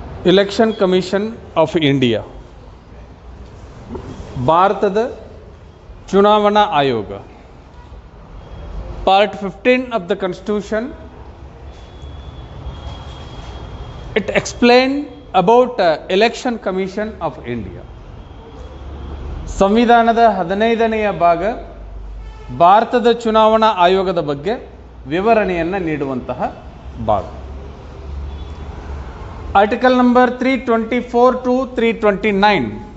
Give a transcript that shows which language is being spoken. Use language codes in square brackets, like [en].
[kn] Election commission of India, ಭಾರತದ ಚುನಾವಣಾ ಆಯೋಗ. [en] Part 15 of the Constitution, it explained about Election Commission of India. [kn] ಸಂವಿಧಾನದ 15ನೆಯ ಭಾಗ ಭಾರತದ ಚುನಾವಣಾ ಆಯೋಗದ ಬಗ್ಗೆ ವಿವರಣೆಯನ್ನು ನೀಡುವಂತಹ ಭಾಗ. [en] Article number 324 to 329.